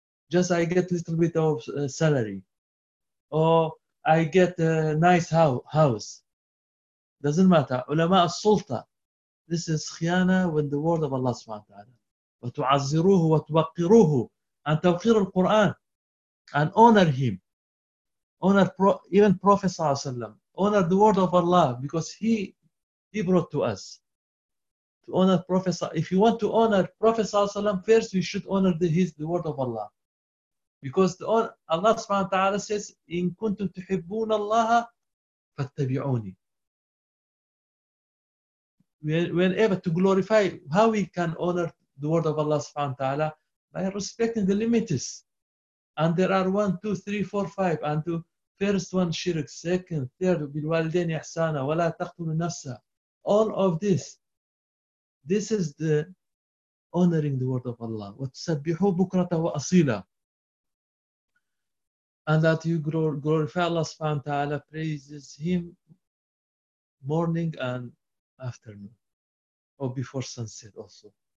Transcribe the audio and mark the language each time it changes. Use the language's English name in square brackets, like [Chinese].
[English] Just I get a little bit of salary. Or I get a nice house. Doesn't matter. Ulama al-Sulta. This is khiyana with the word of Allah subhanahu wa ta'ala. [Arabic] وَتُعَزِّرُوهُ وَتُوَقِّرُوهُ and تَوْقِيرُ الْقُرْآنِ [English] and honor him. Honor even Prophet صلى الله عليه وسلم. Honor the word of Allah because he brought to us. To honor Prophet, if you want to honor Prophet صلى الله عليه وسلم, first we should honor the word of Allah. Because Allah subhanahu wa ta'ala says, [Arabic] إِن كُنْتُمْ تُحِبُّونَ اللَّهَ فَاتَّبِعُونِ. [English] Whenever to glorify, how we can honor the word of Allah subhanahu wa ta'ala? By respecting the limits. And there are 1, 2, 3, 4, 5. And to first one, shirk. Second, third, [Arabic] بِالْوَالِدَيْنِ إِحْسَانًا وَلَا تَقْتُلُ النَّفْسَ. [English] All of this. This is the honoring the word of Allah. [Arabic] وَتُسَبِّحُوا بُكْرَةً وَأَصِيلًا. [English] And that you glorify Allah subhanahu wa ta'ala, praises him morning and afternoon, or before sunset also.